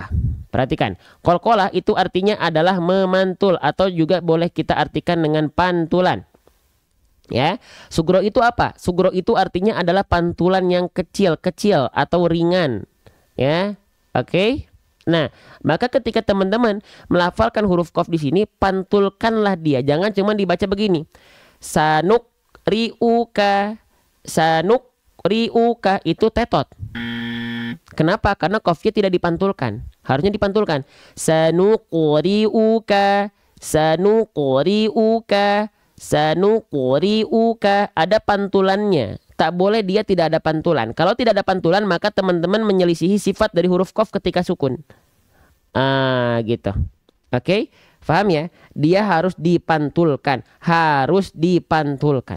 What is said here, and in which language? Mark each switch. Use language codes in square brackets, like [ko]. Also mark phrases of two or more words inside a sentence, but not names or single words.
[id] Perhatikan, qalqalah itu artinya adalah memantul atau juga boleh kita artikan dengan pantulan. Ya, sughra itu apa? Sughra itu artinya adalah pantulan yang kecil-kecil atau ringan. Ya, oke. Nah, maka ketika teman-teman melafalkan huruf qaf di sini, pantulkanlah dia. Jangan cuma dibaca begini. [ar] سنقرئك، سنقرئك, [id] itu tetot. Kenapa? Karena qafnya tidak dipantulkan. Harusnya dipantulkan. [ar] سنقرئك، سنقرئك. Sanuqri'uka, [id] ada pantulannya. tak boleh dia tidak ada pantulan. Kalau tidak ada pantulan, maka teman-teman menyelisihi sifat dari huruf qaf ketika sukun. Gitu. Oke, paham ya? Dia harus dipantulkan, harus dipantulkan.